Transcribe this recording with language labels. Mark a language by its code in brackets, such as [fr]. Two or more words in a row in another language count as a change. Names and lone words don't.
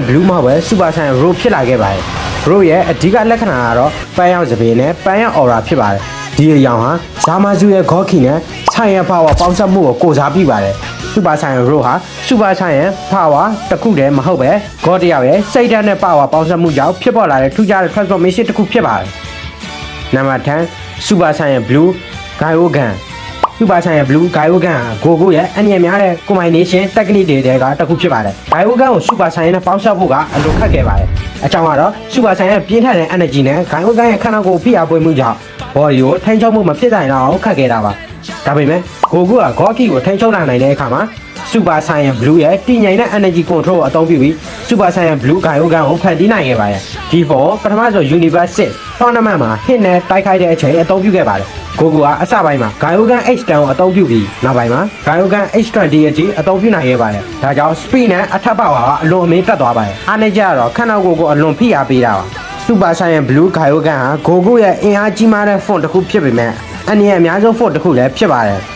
[my] Blue မဟုတ်ပဲ Super Saiyan Rose ဖြစ်လာခဲ့ပါတယ် Rose ရဲ့အဓိကလက္ခဏာကတော့ပန်းရောင်စပယ်နဲ့ပန်းရောင် aura ဖြစ်ပါတယ်ဒီအရောင်ဟာ Zamasu ရဲ့ God Key နဲ့ Saiyan Power ပေါင်းစပ်မှုကိုကိုစားပြုပါတယ် Super Saiyan Rose ဟာ Super Saiyan Power တစ်ခုတည်းမဟုတ်ပဲ God တရားရဲ့စိတ်ဓာတ်နဲ့ Power ပေါင်းစပ် မှုကြောင့်ဖြစ်ပေါ်လာတဲ့ထူးခြားတဲ့ transformation တစ်ခုဖြစ်ပါတယ် Number 10 Super Saiyan Blue Gyogan Super Saiyan Blue Gyogan ဟာ Goku ရဲ့အမြင်များတဲ့ [en] combination technique [my] တွေကတစ်ခုဖြစ်ပါတယ် Gyogan ကို Super Saiyan နဲ့ပေါင်းစပ်ဖို့ကအလွန်ခက်ခဲပါတယ်အကြောင်းကတော့ Super Saiyan ရဲ့ပြင်းထန်တဲ့ energy နဲ့ Gyogan ရဲ့ခန္ဓာကိုယ်ဖိအားပေးမှုကြောင့် body ကိုထိန်းချုပ်မှုမဖြစ်နိုင်တော့ခက်ခဲတာပါဒါပေမဲ့ Goku က God Key ကိုထိန်းချုပ်နိုင်တဲ့အခါမှာ Super Saiyan Blue ရဲ့တည်ငြိမ်တဲ့ [en] energy control [my] ကိုအသုံးပြုပြီး Super Saiyan Blue Gyogan ကိုဖန်တီးနိုင်ခဲ့ပါတယ်ဒီ 4 ပထမဆုံး Universe 6 tournament မှာ hit နဲ့တိုက်ခိုက်တဲ့အချိန်အသုံးပြုခဲ့ပါတယ် Goku ကအစပိုင်းမှာ Gyogan H10 ကိုအသုံးပြုပြီးနောက်ပိုင်းမှာ Gyogan H20 အထိအသုံးပြုနိုင်ခဲ့ပါတယ်ဒါကြောင့် speed နဲ့အထက် power ကအလွန်အမင်းတက်သွားပါတယ်အားနည်းကြတော့ခန္ဓာကိုယ်ကိုအလွန်ဖိအားပေးတာပါ Super Saiyan Blue Gyogan ဟာ Goku ရဲ့အင်အားကြီးမားတဲ့ font တစ်ခုဖြစ်ပေမဲ့အနည်းအများဆုံး font တစ်ခုလည်းဖြစ်ပါတယ်